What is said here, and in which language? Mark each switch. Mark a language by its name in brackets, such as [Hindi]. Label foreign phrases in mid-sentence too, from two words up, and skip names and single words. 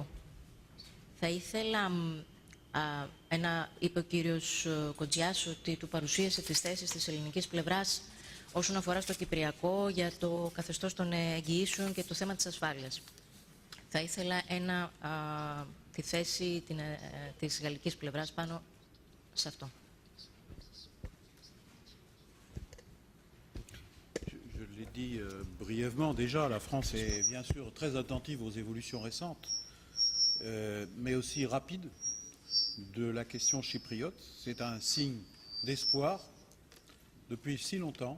[Greek] Θα ήθελα, είπε ο κύριος Κοντζιάς ότι του παρουσίασε τις θέσεις της ελληνικής πλευράς όσον αφορά στο Κυπριακό για το καθεστώς των εγγυήσεων και το θέμα της ασφάλειας. Θα ήθελα τη θέση της γαλλικής πλευράς πάνω σε αυτό. [French] Je l'ai dit brièvement déjà, la France est bien sûr très attentive aux évolutions récentes, mais aussi rapides de la question chypriote. C'est un signe d'espoir depuis si longtemps.